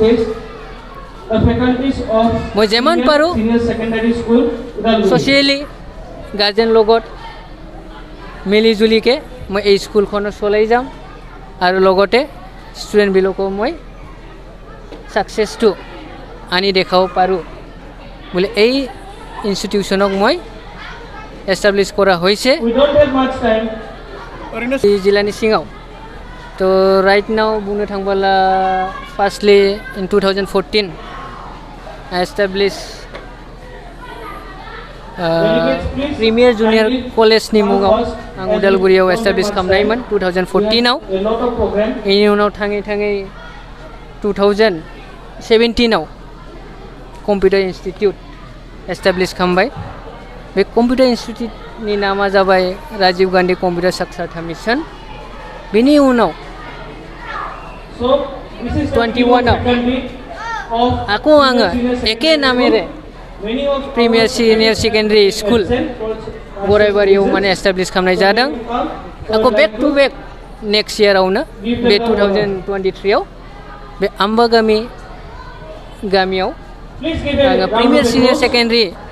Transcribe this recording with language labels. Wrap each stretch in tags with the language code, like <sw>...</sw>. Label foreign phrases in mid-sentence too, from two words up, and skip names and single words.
<as>মই যিমান পাৰোঁ</as> <en>socially guardian</en> <as>লগত মিলি জুলিকৈ মই এই স্কুলখনত চলাই যাম আৰু লগতে ষ্টুডেণ্টবিলাকো মই ছাকচেছটো আনি দেখাব পাৰোঁ বুলি এই ইনষ্টিটিউশ্যনক মই এষ্টাব্লিছ কৰা হৈছে জিলানি সিঙাও।</as> <en>so right now</en> <brx>বুंनो थांबोला</brx> <en>firstly in 2014 I established</en> <brx>प्रिमियार जुनियर कलेजनि मुङाव आं उदालगुरियाव एस्टाब्लिश खालामनायमोन 2014आव। बेनि उनाव थाङै थाङै 2017आव</brx> <en>computer institute</en> <brx>एस्टाब्लिश खालामबाय। बे कम्पिउटार इन्स्टिट्यूटनि नामा जाबाय राजीव गांधी कम्पिउटार साक्षरता मिशन। बेनि उनाव</brx> <en>So this is</en> <brx>21 आव आको आङो एके नामेरे प्रिमियार सिनियर सेकेन्डारि स्कुल गरायबारियाव माने एस्टाब्लिश खालामनाय जादों आको</brx> <en>back to back next year</en> <brx>बे 2023 आव बे आम्बागामि गामियाव आङो प्रिमियार सिनियर सेकेन्डारि</brx>